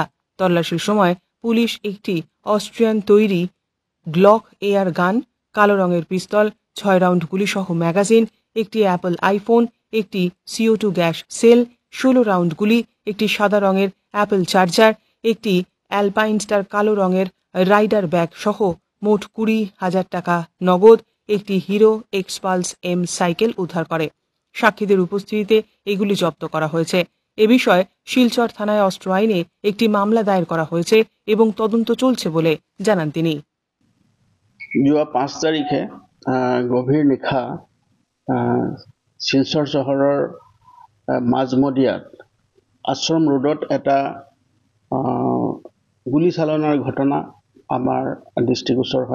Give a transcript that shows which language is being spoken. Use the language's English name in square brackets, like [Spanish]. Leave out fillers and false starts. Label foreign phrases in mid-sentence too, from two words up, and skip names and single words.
[Bangla] তল্লাশির সময় পুলিশ একটি অস্ট্রিয়ান তৈরি গ্লক এয়ার গান, কালো রঙের পিস্তল, 6 রাউন্ড গুলিসহ ম্যাগাজিন, একটি অ্যাপল আইফোন, একটি CO2 গ্যাস সেল, 16 রাউন্ড গুলি, একটি সাদা রঙের অ্যাপল চার্জার, একটি অ্যালপাইন স্টার কালো রঙের রাইডার ব্যাগ সহ মোট 20,000 টাকা নগদ, একটি হিরো এক্সপালস M সাইকেল উদ্ধার করে। সাক্ষীদের উপস্থিতিতে এগুলি জব্দ করা হয়েছে। এ বিষয়ে শিলচর থানায় অস্ত্র আইনে একটি মামলা দায়ের করা হয়েছে এবং তদন্ত চলছে বলে জানান তিনি। [Assamese] যোৱা 5 তাৰিখে গভীৰ নিশা শিলচৰ চহৰৰ মাজমদিয়াত আশ্ৰম ৰোডত এটা গুলীচালনাৰ ঘটনা আমাৰ দৃষ্টিগোচৰ হয়।